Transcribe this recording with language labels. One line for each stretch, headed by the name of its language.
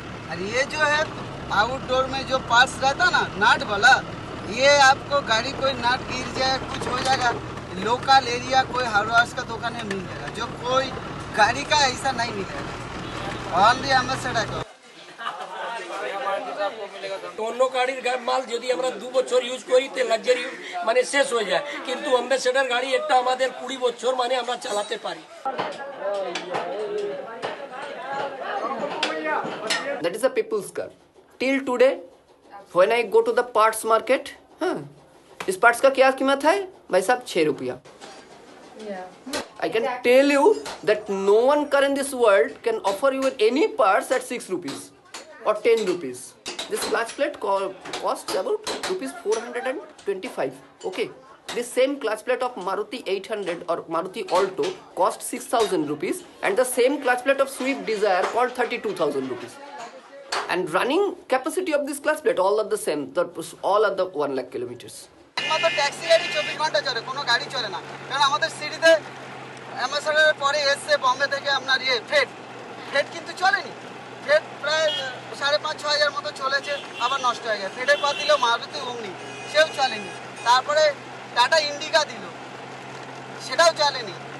Hindi: और ये जो है आउटडोर में जो पार्ट्स रहता ना नाट वाला, ये आपको गाड़ी कोई नाट गिर जाए कुछ हो जाएगा, लोकल एरिया कोई हार्डवेयर का दुकान में मिल जाएगा, जो कोई गाड़ी का ऐसा नहीं मिलेगा। ऑनली एम्बेसडर का
Bangla: অন্য গাড়ির মাল যদি আমরা 2 বছর ইউজ করি তে লাক্সারি মানে শেষ হয়ে যায়, কিন্তু অ্যাম্বাসেডর গাড়ি একটা আমাদের 20 বছর মানে আমরা চালাতে পারি।
English: That is a people's car. Till today, when I go to the parts market,
Hindi: इस parts का क्या कीमत है भाई साहब? 6 रुपया.
English: I can tell you that no one car in this world can offer you any parts at 6 rupees or 10 rupees. This clutch plate costs about rupees 425. Okay. This same clutch plate of Maruti 800 or Maruti Alto cost 6,000 rupees, and the same clutch plate of Swift Desire called 32,000 rupees. And running capacity of this clutch plate all are the same. All are the 1 lakh kilometers.
Bangla: একমাত্র taxi গাড়ি 24 ঘন্টা চলে, কোনো গাড়ি চলে না, কারণ আমাদের সিটিতে অ্যাম্বাসেডরের পরে এসছে বম্বে থেকে আপনার ফ্রেড ফ্লেট কিন্তু চলেনি, ফ্লেট প্রায় 5,500-6,000 মতো চলেছে, আবার নষ্ট হয়ে গেছে। ফ্লেটের পর দিল মারুতি ওমনি, সেও চলেনি। তারপরে টাটা ইন্ডিকা দিল, সেটাও চলেনি।